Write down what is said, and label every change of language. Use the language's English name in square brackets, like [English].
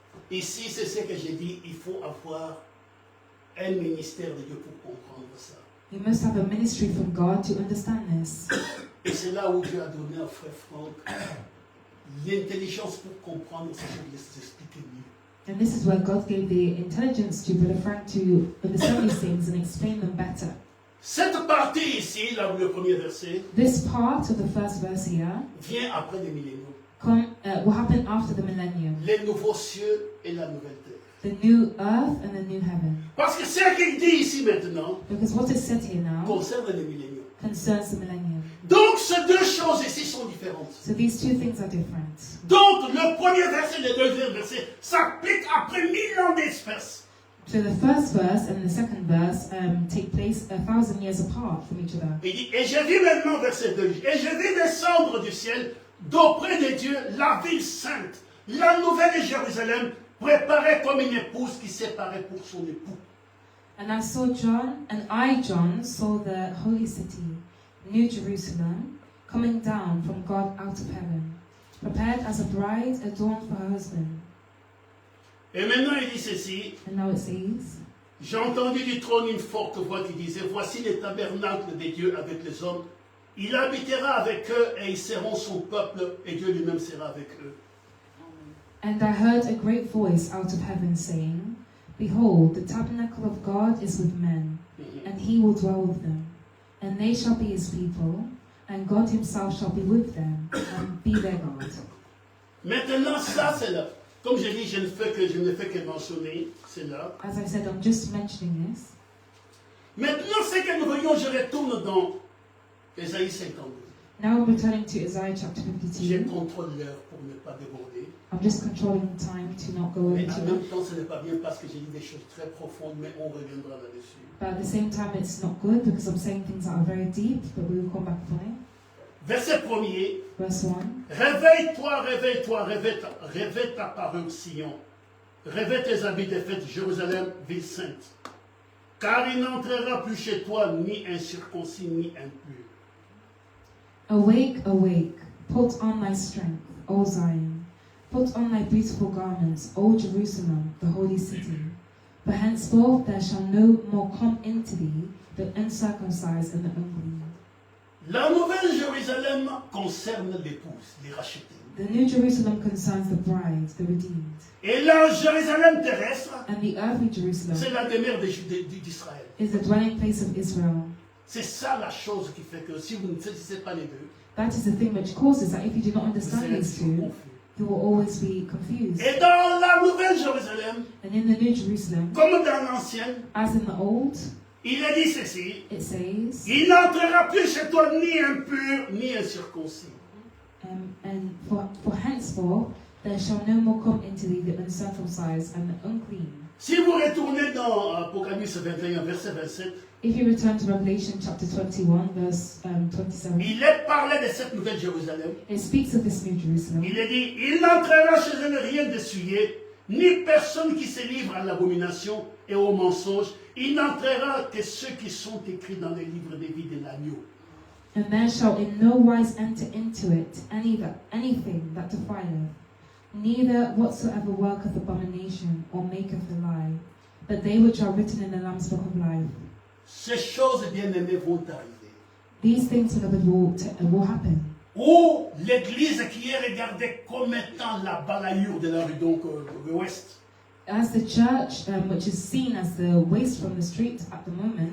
[French] Ici, c'est ce que j'ai dit, il faut avoir un ministère de Dieu pour comprendre ça. [English] You must have a ministry from God to understand this. [French] Et c'est là où Dieu a donné à frère Franck l'intelligence pour comprendre ce que je vais expliquer mieux. [English] And this is where God gave the intelligence to Brother Frank to understand these things and explain them better. [French] Cette partie ici, là où le premier verset, [English] This part of the first verse here [French] vient après les milléniaux. [English] will happen after the millennium. [French] Les nouveaux cieux et la nouvelle terre. [English] The new earth and the new heaven. [French] Parce que ce qu'il dit ici maintenant [English] Because what is said here now [French] concerne les milléniaux. [English] concerns the millennium. [French] Donc ces deux choses ici sont différentes. [English] So these two things are different. [French] Donc le premier verset et le deuxième verset s'appliquent après 1000 ans d'espèce. [English] So the first verse and the second verse take place 1,000 years apart from each other. [French] Il dit, et j'ai vu maintenant, verset 2, et j'ai vu descendre du ciel, d'auprès de Dieu, la ville sainte, la nouvelle Jérusalem, préparée comme une épouse qui s'est parée pour son époux. [English] And John, saw the holy city, New Jerusalem, coming down from God out of heaven, prepared as a bride adorned for her husband. [French] Et maintenant, il dit ceci. [English] And now it says, [French] J'ai entendu du trône une forte voix qui disait, voici les tabernacles des dieux avec les hommes. Il habitera avec eux et ils seront son peuple et Dieu lui-même sera avec eux. [English] And I heard a great voice out of heaven saying, Behold, the tabernacle of God is with men, and he will dwell with them. And they shall be his people, and God himself shall be with them, and be their God. [French] Maintenant, ça c'est là. Comme j'ai dit, je ne fais que mentionner, c'est là. [English] As I said, I'm just mentioning this. [French] Maintenant, ce que nous voyons, je retourne dans Ésaïe 52. [English] Now I'm returning to Isaiah chapter [French] Je [English] 52. [French] contrôle l'heure pour ne pas déborder. [English] I'm just controlling time to not go over [French] Mais [English] too [French] en [English] much. [French] même temps, ce n'est pas bien parce que j'ai dit des choses très profondes, mais on reviendra là-dessus. [English] But at the same time, it's not good because I'm saying things that are very deep, but we will come back on it. [French] Verset 1er. [English] Verse 1. [French] Réveille-toi, réveille-toi, réveille ta parure Sion. Réveille tes habits de fête, Jérusalem, ville sainte. Car il n'entrera plus chez toi ni incirconcis ni impur. [English] Awake, awake, put on thy strength, O Zion. Put on thy beautiful garments, O Jerusalem, the holy city. For henceforth there shall no more come into thee the uncircumcised and the unclean. [French] La nouvelle Jérusalem concerne l'épouse, les rachetées. [English] The new Jerusalem concerns the bride, the redeemed. [French] Et la Jérusalem terrestre, [English] And the earthly [French] c'est [English] Jerusalem [French] la demeure d'Israël. [English] is the dwelling place of Israel. [French] C'est ça la chose qui fait que si vous ne saisissez pas les deux, [English] That is the thing which causes that if you do not [French] vous [English] understand [French] serez [English] these [French] toujours [English] two, [French] confus. [English] you will always be confused. [French] Et dans la nouvelle Jérusalem, [English] And in the new Jerusalem, [French] comme dans l'ancienne, [English] as in the old, [French] il est dit ceci. [English] it says, [French] Il n'entrera plus chez toi ni impur, ni incirconcis. [English] and for henceforth there shall no more come into thee the uncircumcised and the unclean. [French] Si vous retournez dans Apocalypse 21, verset 27, [English] If you return to Revelation chapter 21, verse 27, [French] il est parlé de cette nouvelle Jérusalem. [English] it speaks of this new Jerusalem. [French] Il est dit, il n'entrera chez elle rien d'essuyé, ni personne qui se livre à l'abomination et au mensonge. Il n'entrera que ceux qui sont écrits dans les livres des vies de l'agneau. [English] And there shall in no wise enter into it anything that defileth, neither whatsoever worketh abomination or maketh a lie, but they which are written in the Lamb's book of life. [French] Ces choses bien-aimées vont arriver. [English] These things, beloved, will happen. [French] Ou l'Église qui est regardée comme étant la balayure de la rue, donc l'ouest. [English] As the church, which is seen as the waste from the street at the moment,